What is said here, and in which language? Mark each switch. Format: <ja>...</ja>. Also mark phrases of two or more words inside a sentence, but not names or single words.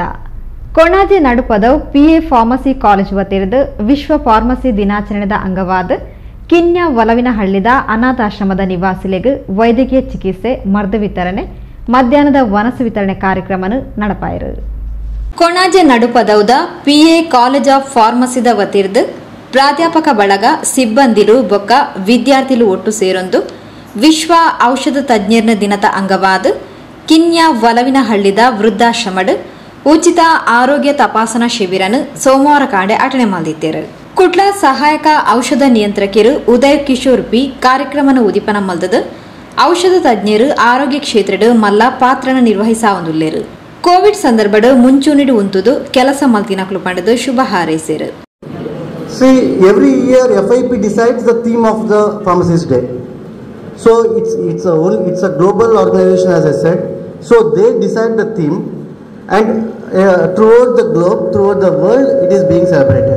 <tcy>ಕೊಣಾಜೆ ನಡುಪದವು PA ಫಾರ್ಮಸಿ ಕಾಲೇಜ್ ವತಿಯಿಂದ ವಿಶ್ವ ಫಾರ್ಮಸಿ ದಿನಾಚರಣೆದ ಅಂಗವಾದ ಕಿನ್ಯ ಒಲವಿನಹಳ್ಳಿದ ಅನಾಥಾಶ್ರಮದ ನಿವಾಸಿಗಳಿಗೆ ವೈದ್ಯಕೀಯ ಚಿಕಿತ್ಸೆ, ಮರ್ದ ವಿತರಣೆ, ಮಧ್ಯಾಹ್ನದ ವನಸು ವಿತರಣೆ ಕಾರ್ಯಕ್ರಮ ನಡಪಾಯಿರು. ಕೊಣಾಜೆ ನಡುಪದೌದ PA ಕಾಲೇಜ್ ಆಫ್ ಫಾರ್ಮಸಿದ ವತಿರ್ದು ಪ್ರಾಧ್ಯಾಪಕ ಬಳಗ, ಸಿಬ್ಬಂದಿಲು ಬೊಕ್ಕ ವಿದ್ಯಾರ್ಥಿಲು ಒಟ್ಟು ಸೇರೊಂದು ವಿಶ್ವ ಔಷಧ ತಜ್ಞರ್ನ ದಿನದ ಅಂಗವಾದ ಕಿನ್ಯ ಒಲವಿನಹಳ್ಳಿದ ವೃದ್ಧಾಶ್ರಮಡ್ ಉಚಿತ ಆರೋಗ್ಯ ತಪಾಸಣಾ ಶಿಬಿರನ್ನು ಸೋಮವಾರ ಕಾಂಡೆ ಅಟನೆ ಮಾಡಿದ್ದೇರು. ಕುಟ್ಲ ಸಹಾಯಕ ಔಷಧ ನಿಯಂತ್ರಕರು ಉದಯ್ ಕಿಶೋರ್ ಪಿ ಕಾರ್ಯಕ್ರಮನ ಉದಿಪನ ಮಲ್ದದ ಔಷಧ ತಜ್ಞರು ಆರೋಗ್ಯ ಕ್ಷೇತ್ರದ ಮಲ್ಲ ಪಾತ್ರನ ನಿರ್ವಹಿಸಾವಂದುಲ್ಲೇರು. ಕೋವಿಡ್ ಸಂದರ್ಭದ ಮುಂಚೂಣಿಡು ಉಂತುದು ಕೆಲಸ ಮಲ್ತಿನಕ್ಲು ಪಂಡದು ಶುಭ ಹಾರೈಸೇರು.</tcy> <en>See, every year FIP decides the theme of the Pharmacist Day. So it's a global organization, as I said. So they decide the theme, and throughout the globe, throughout the world, it is being celebrated.</en>